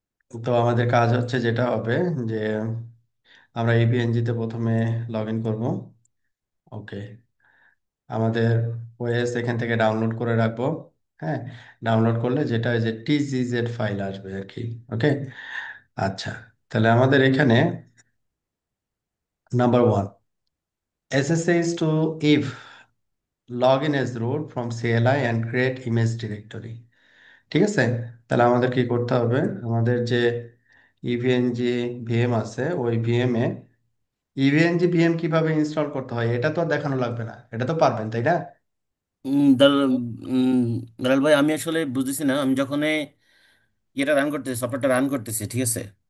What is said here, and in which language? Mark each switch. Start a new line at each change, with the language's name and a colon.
Bangla: তো আমাদের কাজ হচ্ছে যেটা হবে যে আমরা APNG তে প্রথমে লগ ইন করবো। ওকে, আমাদের ওএস এখান থেকে ডাউনলোড করে রাখবো। হ্যাঁ, ডাউনলোড করলে যেটা যে TGZ ফাইল আসবে আর কি। ওকে, আচ্ছা, তাহলে আমাদের এখানে number 1,
English: SSH to if log in as root from CLI and create image directory।
Bangla: ঠিক আছে, তাহলে আমাদের কি করতে হবে, আমাদের যে ইভিএনজি ভিএম আছে ওই ভিএম ইভিএনজি ভিএম কিভাবে ইনস্টল করতে হয় এটা তো আর দেখানো লাগবে না, এটা তো পারবেন তাই না? দালাল উম, দালাল ভাই, আমি আসলে বুঝতেছি না। আমি যখন এটা রান করতেছি, সফটওয়্যারটা রান করতেছি, ঠিক আছে,